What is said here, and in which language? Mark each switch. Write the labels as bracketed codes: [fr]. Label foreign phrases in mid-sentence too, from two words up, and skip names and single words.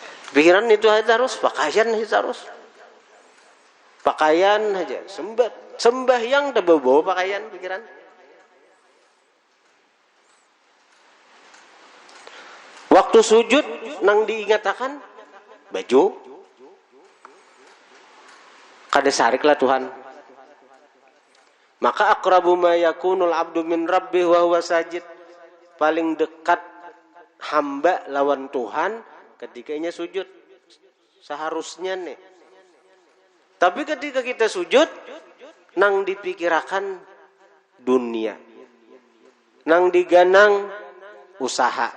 [bjn] Pikiran itu harus, pakaian harus. Pakaian aja, sembahyang tak bawa pakaian pikiran. Waktu sujud nang diingatakan baju. Kada sariklah Tuhan. [ar] فأقرب ما يكون العبد من ربه وهو ساجد. [bjn] Paling dekat hamba lawan Tuhan ketika ia sujud. Seharusnya nih. Tapi ketika kita sujud, nang dipikirakan dunia. Nang diganang usaha.